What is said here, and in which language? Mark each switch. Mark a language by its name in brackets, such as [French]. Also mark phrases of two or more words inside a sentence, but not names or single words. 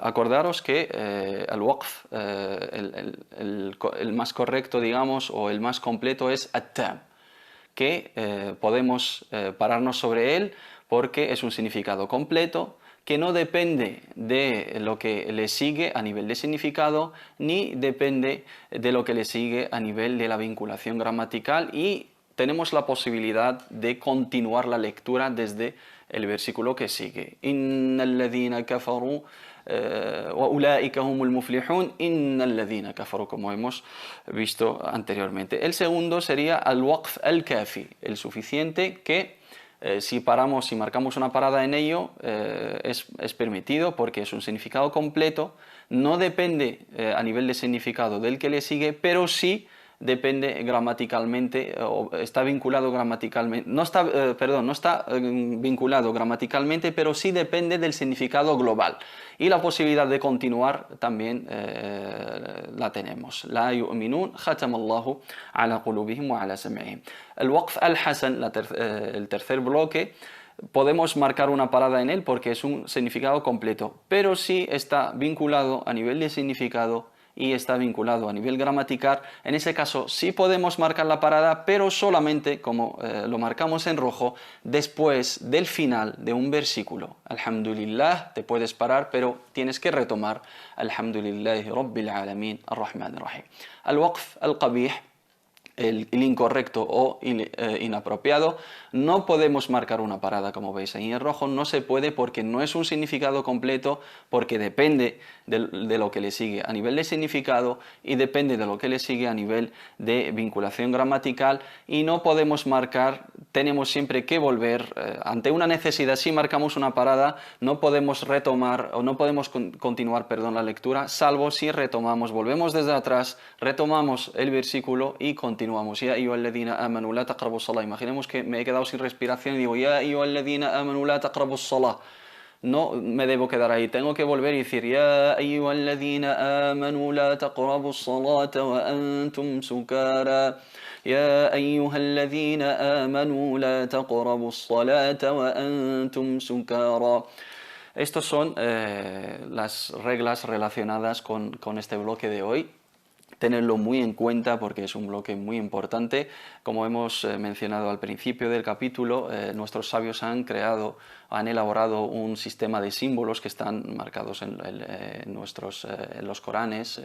[Spanish] Acordaros que [Arabic] الوقف, [Spanish] el más correcto, digamos, o el más completo es at-tam, que podemos pararnos sobre él porque es un significado completo, que no depende de lo que le sigue a nivel de significado, ni depende de lo que le sigue a nivel de la vinculación gramatical, y tenemos la posibilidad de continuar la lectura desde el versículo que sigue. [Arabic] إن الذين كفروا وأولئك هم المفلحون إن الذين كفروا, [Spanish] como hemos visto anteriormente. El segundo sería [Arabic] الوقف الكافي, [Spanish] el suficiente, que si marcamos una parada en ello, es permitido porque es un significado completo, no depende a nivel de significado del que le sigue, pero sí depende gramaticalmente, o está vinculado gramaticalmente, no está vinculado gramaticalmente, pero sí depende del significado global. Y la posibilidad de continuar también la tenemos. [Arabic] لا يؤمنون ختم الله على قلوبهم وعلى سمعهم. [Spanish] El [Arabic] الوقف الحسن, [Spanish] el tercer bloque, podemos marcar una parada en él porque es un significado completo, pero sí está vinculado a nivel de significado y está vinculado a nivel gramatical. En ese caso sí podemos marcar la parada, pero solamente, como lo marcamos en rojo, después del final de un versículo. Alhamdulillah, te puedes parar, pero tienes que retomar [Arabic] الحمد لله رب العالمين الرحمن الرحيم. الوقف القبيح, [Spanish] el incorrecto o inapropiado. No podemos marcar una parada, como veis ahí en rojo, no se puede porque no es un significado completo, porque depende de lo que le sigue a nivel de significado y depende de lo que le sigue a nivel de vinculación gramatical, y no podemos marcar, tenemos siempre que volver ante una necesidad. Si marcamos una parada, no podemos retomar o no podemos continuar, perdón, la lectura, salvo si retomamos, volvemos desde atrás, retomamos el versículo y continuamos. [Arabic] يا أيها الذين آمنوا لا تقربوا الصلاة. [Spanish] Imaginemos que me he quedado sin respiración y digo [Arabic] يا أيها الذين آمنوا لا تقربوا الصلاة. [Spanish] No me debo quedar ahí, tengo que volver y decir [Arabic] يا أيها الذين آمنوا لا تقربوا الصلاة وأنتم سكارى. يا أيها الذين آمنوا لا تقربوا الصلاة وأنتم سكارى. [Spanish] Estas son las reglas relacionadas con este bloque de hoy. Tenerlo muy en cuenta porque es un bloque muy importante. Como hemos mencionado al principio del capítulo, nuestros sabios han elaborado un sistema de símbolos que están marcados en los Coranes.